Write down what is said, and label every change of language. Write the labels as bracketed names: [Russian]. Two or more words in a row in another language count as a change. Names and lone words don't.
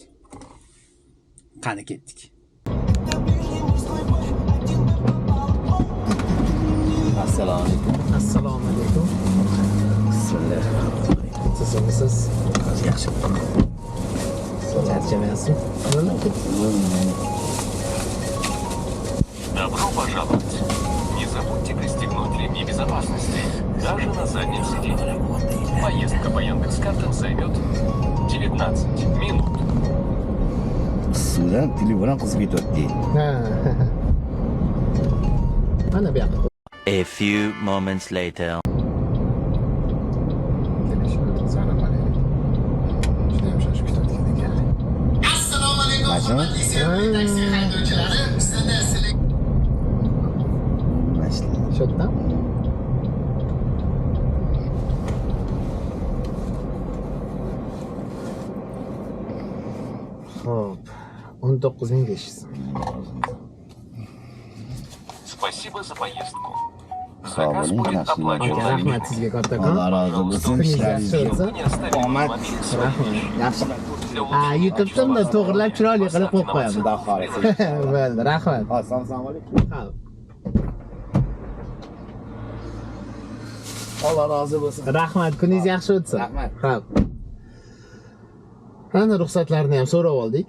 [Uzbek] Qani ketdik. Assalomu alaykum. Assalomu alaykum. Bismillahirrahmanirrahim. Sizmisiz? Yaxshi. Charchamayapsiz? [Russian] Добро пожаловать. Не забудьте пристегнуть ремни безопасности, даже на заднем сиденье. Поездка по Яндекс.Картам займет 19 minut. [Uzbek] Sudan telefon qizib ketyapti. Mana bu yoqda. [English] A few moments later. [Uzbek] Assalomu alaykum. Taksi haydovchilari, bizda sizlar Şotdan. Hop. 19.500. [Russian] Спасибо за поездку. Заказ будет оплачен. [Uzbek] Rahmat sizga kattakon. [Turkish] Allah razı olsun. [Russian] Не оставим [Uzbek] Omad. [Russian] автомобиль своих. [Uzbek] Yaxshi. YouTube'dan da to'g'rilab chiroyli qilib qo'yib qo'yaman. Xudo xohlasa. Bo'ldi, rahmat. Assalomu alaykum. Alloh rozi bo'lsin. Rahmat, kuningiz yaxshi o'tsin. Rahmat. Xo'p. Ana ruxsatlarni ham so'rab oldik.